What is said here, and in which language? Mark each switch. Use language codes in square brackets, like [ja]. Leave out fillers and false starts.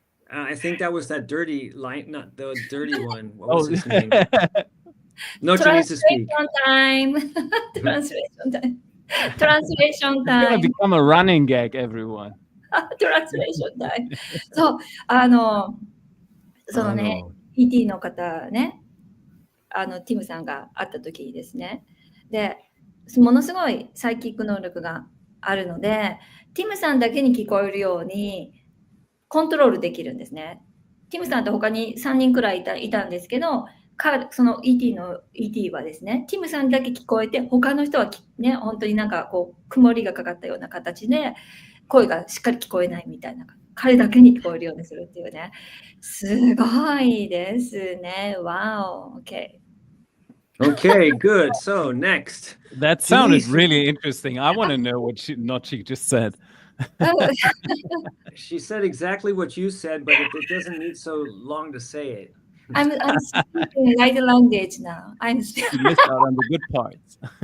[en] I think that was that dirty line, not the dirty one. What was his name? No, she needs to speak. Translation time. It's gonna become a running gag, everyone. Translation time. [ja] そう、そのね、ET の方ね、ティムさんが会った時にですね、で、ものすごいサイキック能力があるので、ティムさんだけに聞こえるようにコントロールできるんですね。ティムさんと他に3人くらいいたんですけど、その ET はですね、ティムさんだけ聞こえて、他の人はね、本当になんかこう曇りがかかったような形で声がしっかり聞こえないみたいな、彼だけに聞こえるようにするっていうね、すごいですね。 [en] Wow. Okay, good. So next. That sounded really interesting. I want to know what NOCCI just said. She said exactly what you said, but it doesn't need so long to say it. I'm speaking light language now. You missed out on the good parts.